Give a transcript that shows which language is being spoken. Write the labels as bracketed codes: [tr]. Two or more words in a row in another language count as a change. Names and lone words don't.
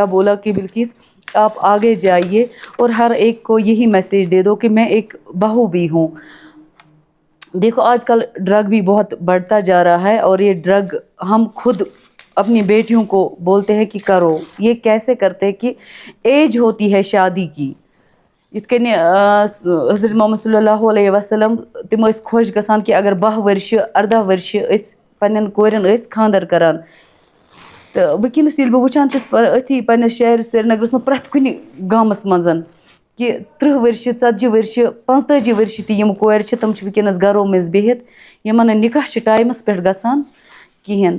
[ur] بولا کہ بلقیس آپ آگے جائیے اور ہر ایک کو یہی میسیج دے دو کہ میں ایک بہو بھی ہوں. دیکھو آج کل ڈرگ بھی بہت بڑھتا جا رہا ہے، اور یہ ڈرگ ہم خود اپنی بیٹیوں کو بولتے ہیں کہ کرو. یہ کیسے کرتے کہ ایج ہوتی ہے شادی کی. [ks] یِتھ کٔنۍ حضرت محمد [ar] صلی اللہ علیہ وسلم [ks] تِم ٲسۍ خۄش گژھان کہ اگر 12 ؤرشہِ 14 ؤرشہِ أسۍ پنٛنٮ۪ن کورٮ۪ن ٲسۍ خاندر کران. تہٕ وٕنکٮ۪نَس ییٚلہِ بہٕ وٕچھان چھَس أتھی پنٛنِس شہر سرینگرَس منٛز پرٛٮ۪تھ کُنہِ گامَس منٛز کہ 30 ؤرشہِ 40 ؤرشہِ 45 ؤرشہِ تہِ یِم کورِ چھِ تِم چھِ وٕنکٮ۪نَس گرو منٛز بِہِتھ، یِمن نہٕ نِکاح چھِ ٹایمَس پٮ۪ٹھ گژھان کِہیٖنۍ.